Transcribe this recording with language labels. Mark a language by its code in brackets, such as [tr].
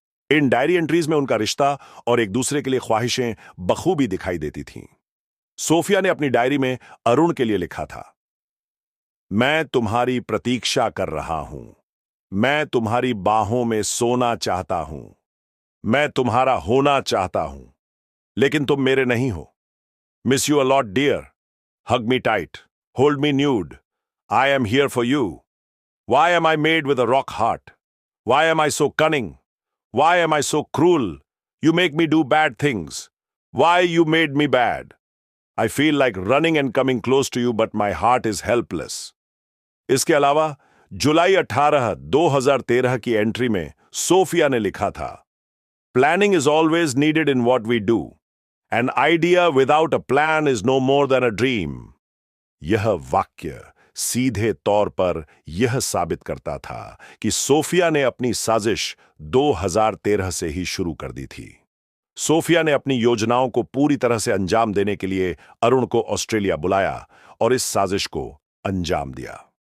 [hi] इन diary entries में उनका रिश्ता और एक दूसरे के लिए ख्वाहिशें बखूबी दिखाई देती थीं। सोफिया ने अपनी डायरी में अरुण के लिए लिखा था, मैं तुम्हारी प्रतीक्षा कर रहा हूं, मैं तुम्हारी बाहों में सोना चाहता हूं, मैं तुम्हारा होना चाहता हूं, लेकिन तुम मेरे नहीं हो। Miss you a lot dear, [en] hug me tight, hold me nude. I am here for you. Why am I made with a rock heart? Why am I so cunning? Why am I so cruel? You make me do bad things. Why you made me bad? I feel like running and coming close to you, but my heart is helpless. [hi] इसके अलावा जुलाई 18, 2013 की entry में Sophia ने लिखा था, [en] Planning is always needed in what we do. An idea without a plan is no more than a dream. [hi] यह वाक्य सीधे तौर पर यह साबित करता था कि सोफिया ने अपनी साजिश 2013 से ही शुरू कर दी थी। सोफिया ने अपनी योजनाओं को पूरी तरह से अंजाम देने के लिए अरुण को ऑस्ट्रेलिया बुलाया और इस साजिश को अंजाम दिया।